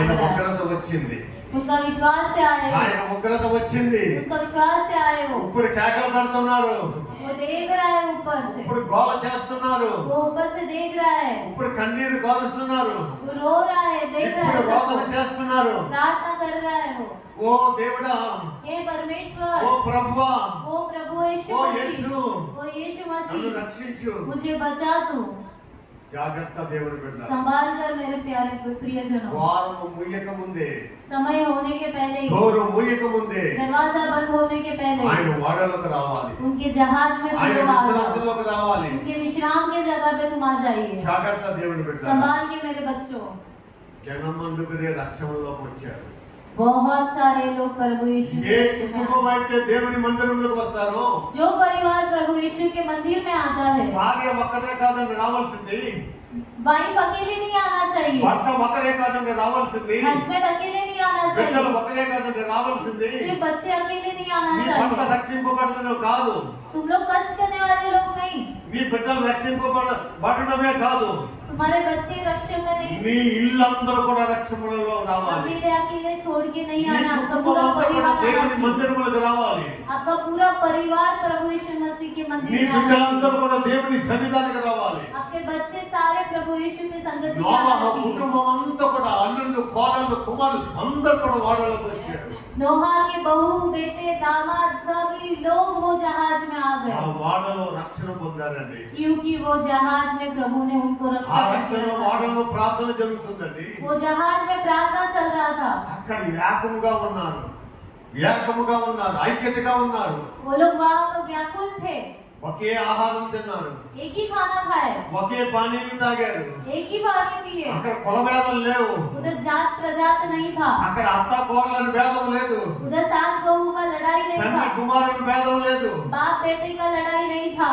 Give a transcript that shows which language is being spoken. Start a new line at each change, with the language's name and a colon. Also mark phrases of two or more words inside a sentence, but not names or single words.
Hindi: लेकर आया।
Telugu: ఉగ్రత వచ్చింది.
Hindi: उनका विश्वास से आए,
Telugu: ఆయన ఉగ్రత వచ్చింది.
Hindi: उसका विश्वास से आए।
Telugu: ఇప్పుడు కేకలు పెడుతున్నారు.
Hindi: वो देख रहा है ऊपर से,
Telugu: ఇప్పుడు గోల చేస్తున్నారు.
Hindi: वो ऊपर से देख रहा है,
Telugu: ఇప్పుడు కన్నీరు కారుస్తున్నారు.
Hindi: वो रो रहा है, देख रहा
Telugu: ఇప్పుడు
Hindi: है,
Telugu: రోదన
Hindi: सबको
Telugu: చేస్తున్నారు.
Hindi: प्रार्थना कर रहा है। वो
Telugu: ఓ దేవుడా,
Hindi: हे परमेश्वर,
Telugu: ఓ ప్రభువా,
Hindi: ओ प्रभु यीशु ओ मसीह, यीशु, ओ यीशु
Telugu: నన్ను
Hindi: मसीह,
Telugu: రక్షించు.
Hindi: मुझे बचा तू।
Telugu: జాగ్రత్త దేవుడి బిడ్డ.
Hindi: संभाल कर मेरे प्यारे प्रियजनों।
Telugu: ద్వారము ముయ్యక ముందే,
Hindi: समय होने के पहले ही,
Telugu: డోరు ముయ్యక ముందే
Hindi: दरवाजा बंद होने के पहले ही,
Telugu: ఆయన వాడలోకి రావాలి.
Hindi: उनके जहाज में
Telugu: ఆయన
Hindi: तुम आ जाओ।
Telugu: విశ్రాంతిలోకి రావాలి.
Hindi: उनके विश्राम के जगह पे तुम आ जाइए।
Telugu: జాగ్రత్త దేవుడి బిడ్డ.
Hindi: संभाल के मेरे बच्चों।
Telugu: జనమందుకునే రక్షణలోకి వచ్చారు.
Hindi: बहुत सारे लोग प्रभु यीशु
Telugu: ఏ
Hindi: के
Telugu: కుటుంబం అయితే దేవుని మందిరంలోకి వస్తారో,
Hindi: जो परिवार प्रभु यीशु के मंदिर में आता है,
Telugu: భార్య ఒక్కడే కాదని రావాల్సింది.
Hindi: वाइफ अकेली नहीं आना चाहिए, चाहिए,
Telugu: భర్త ఒకరే కాదండి రావాల్సింది,
Hindi: हस्बैंड अकेले नहीं आना
Telugu: బిడ్డలు
Hindi: चाहिए,
Telugu: ఒకరే కాదండి రావాల్సింది.
Hindi: सिर्फ बच्चे अकेले नहीं आना
Telugu: నీ భర్త
Hindi: चाहिए।
Telugu: రక్షింపబడదను కాదు,
Hindi: तुम लोग कष्ट करने वाले लोग नहीं,
Telugu: నీ బిడ్డలు రక్షింపబడడమే కాదు,
Hindi: तुम्हारे बच्चे रक्षण में नहीं,
Telugu: నీ ఇల్లందరూ కూడా రక్షణలో రావాలి.
Hindi: अकेले अकेले छोड़ के नहीं
Telugu: నీ
Hindi: आना, आपका
Telugu: కుటుంబం
Hindi: पूरा
Telugu: అంతా కూడా
Hindi: परिवार आना
Telugu: దేవుని
Hindi: चाहिए।
Telugu: మందిరములకు రావాలి.
Hindi: आपका पूरा परिवार प्रभु यीशु मसीह के
Telugu: నీ
Hindi: मंदिर में आना
Telugu: బిడ్డలందరూ
Hindi: चाहिए।
Telugu: కూడా దేవుని సన్నిధానికి రావాలి.
Hindi: आपके बच्चे सारे प्रभु यीशु की संगति में
Telugu: నోవహు
Hindi: आना चाहिए।
Telugu: కుటుంబం అంతా కూడా అల్లుళ్ళు కోడళ్ళు కుమారులు అందరూ కూడా వాడలోకి వచ్చారు.
Hindi: नोहा के बहू बेटे दामाद सभी लोग वो जहाज में आ
Telugu: ఆ
Hindi: गए,
Telugu: వాడలో రక్షణ పొందారండి.
Hindi: क्योंकि वो जहाज में प्रभु ने उनको
Telugu: ఆ
Hindi: रक्षा
Telugu: రక్షణ
Hindi: किया।
Telugu: వాడలో ప్రార్థన జరుగుతుందండి.
Hindi: वो जहाज में प्रार्थना चल रहा था,
Telugu: అక్కడ ఏకముగా ఉన్నారు, ఐక్యతగా ఉన్నారు.
Hindi: वो लोग वहाँ तो व्याकुल थे,
Telugu: ఒకే ఆహారం తిన్నారు,
Hindi: एक ही खाना खाए,
Telugu: ఒకే పానీ తాగారు.
Hindi: एक ही पानी पिए।
Telugu: అక్కడ కులభేదం లేవు,
Hindi: उधर जात प्रजात नहीं था,
Telugu: అక్కడ అత్త కోడలని భేదం లేదు,
Hindi: उधर सास बहू का लड़ाई नहीं
Telugu: తండ్రి
Hindi: था,
Telugu: కుమారుని భేదం లేదు.
Hindi: बाप बेटे का लड़ाई नहीं था।